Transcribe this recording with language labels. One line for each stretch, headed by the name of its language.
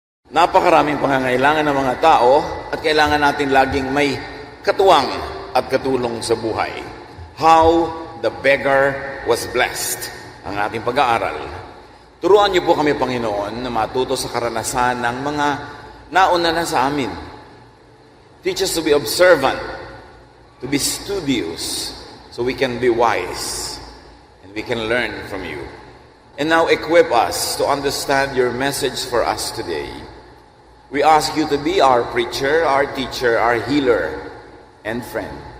Filipino: Napakaraming pangangailangan ng mga tao at kailangan natin laging may katuwang at katulong sa buhay.
English: How the beggar was blessed,
Filipino: ang ating pag-aaral. Turuan niyo po kami, Panginoon, na matuto sa karanasan ng mga nauna na sa amin.
English: Teach us to be observant, to be studious, so we can be wise and we can learn from you. And now equip us to understand your message for us today. We ask you to be our preacher, our teacher, our healer, and friend.